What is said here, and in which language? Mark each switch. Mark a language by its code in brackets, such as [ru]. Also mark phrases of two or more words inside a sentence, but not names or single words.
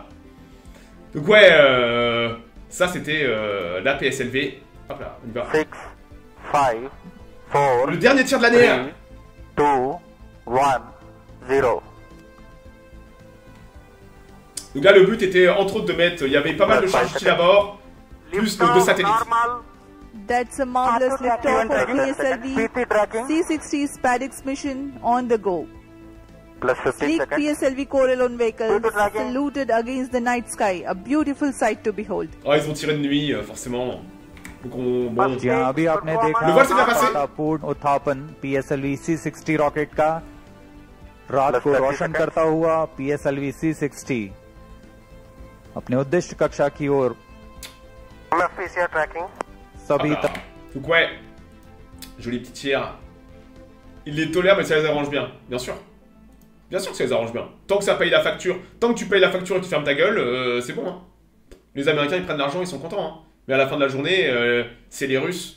[fr] Donc ouais, ça c'était la PSLV. Hop là, on y va. 6, 5, 4, le dernier tir de l'année. 3, 2, 1, 0. Donc là, le but était entre autres de mettre. Il y avait pas mal de charges utiles à bord, plus de 2 satellites. [en] That's a marvelous liftoff of PSLV C-60 SpaceX mission on the go. Plus 15 Sleek seconds. PSLV Corelon vehicles Good tracking. saluted against the night sky, a beautiful sight to behold. [fr] Oh, ils ont tiré de nuit, forcément. Donc on. Bon. [en] First [hi] जी हाँ अभी आपने देखा [fr] Le vol s'est bien passé. [hi] पूर्ण उत्थापन PSLV C-60 रॉकेट का रात [en] Plus [hi] को [en] 30 [hi] रोशन [en] seconds. [hi] करता हुआ PSLV C-60 अपने उद्दिष्ट कक्षा की ओर [en] PCR tracking. [hi] सभी [fr] Ah, donc ouais, joli petit tir. Il les tolère, mais ça les arrange bien, bien sûr. Bien sûr que ça les arrange bien. Tant que ça paye la facture, tant que tu payes la facture et que tu fermes ta gueule, c'est bon. Hein. Les Américains, ils prennent l'argent, ils sont contents. Hein. Mais à la fin de la journée, c'est les Russes.